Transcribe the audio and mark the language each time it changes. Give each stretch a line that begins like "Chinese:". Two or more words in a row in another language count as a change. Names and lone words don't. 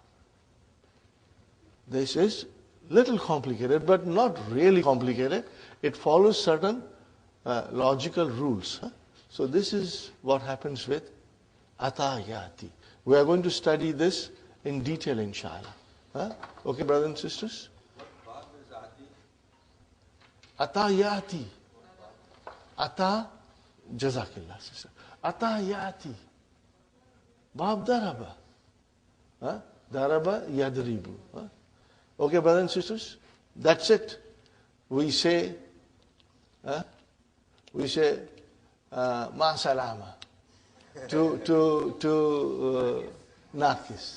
English: This is little complicated, but not really complicated. It follows certain logical rules. Huh? So this is what happens with atayati. We are going to study this in detail, inshallah. Huh? Okay, brothers and sisters? Atayati. Ata, jazakillah, sister. Atayati.
Arabic: باب ضرب. Huh? ضرب يضرب.
English: Huh? Okay, brothers and sisters? That's it. We say
Arabic: مع السلامة
English: to Narkis.